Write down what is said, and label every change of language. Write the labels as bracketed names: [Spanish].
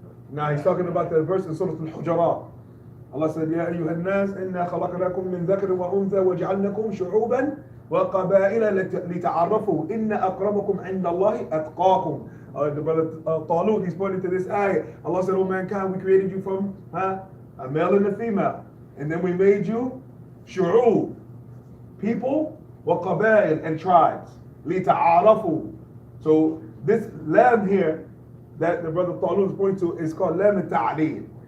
[English] Now he's talking about the verse in Surah Al-Hujurat. Allah said, [Arabic] يا أيها الناس إنا خلقناكم من ذكر وأنثى وجعلناكم شعوبا وقبائل لتعارفوا إن أكرمكم عند الله أتقاكم. [English] The brother Talut, he's pointing to this ayah. Allah said, oh mankind, we created you from a male and a female. And then we made you shu'ub, people, وقبائل, and tribes. [Arabic] لتعارفوا. [English] So this lam here that the brother Talut is pointing to is called lam al-ta'leel.